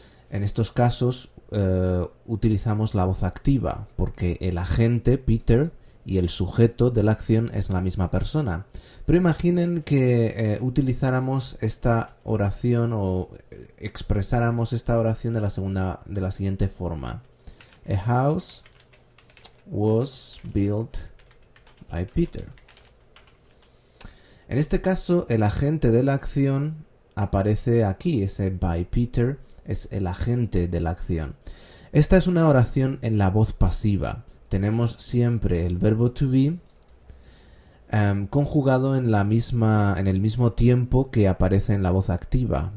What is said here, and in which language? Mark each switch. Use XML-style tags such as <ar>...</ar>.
<es>En estos casos utilizamos la voz activa porque el agente, Peter, y el sujeto de la acción es la misma persona. Pero imaginen que utilizáramos esta oración o expresáramos esta oración de la siguiente forma.</es> <en>A house was built by Peter.</en> <es>En este caso, el agente de la acción aparece aquí. Ese by Peter es el agente de la acción. Esta es una oración en la voz pasiva. Tenemos siempre el verbo to be conjugado en el mismo tiempo que aparece en la voz activa.</es>